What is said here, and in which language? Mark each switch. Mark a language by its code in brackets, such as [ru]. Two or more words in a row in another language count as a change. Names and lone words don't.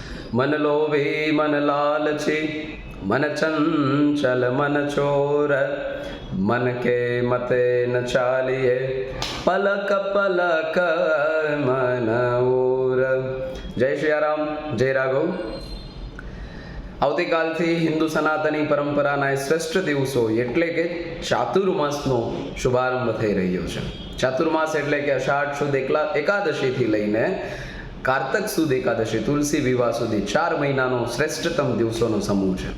[hi] मन लोभी मन लालची मन चंचल मन चोर मन के मते न चालिए पलक पलक मन ओर। जय सियाराम, जय राघव। [gu] આવતીકાલથી હિન્દુ સનાતની પરંપરાના શ્રેષ્ઠ દિવસો એટલે કે ચાતુર્માસનો શુભારંભ થઈ રહ્યો છે। ચાતુર્માસ એટલે કે અષાઢ સુદ એકાદશીથી લઈને કારતક સુદ એકાદશી, તુલસી વિવાહ સુધી 4 મહિનાનો શ્રેષ્ઠતમ દિવસોનો સમૂહ છે।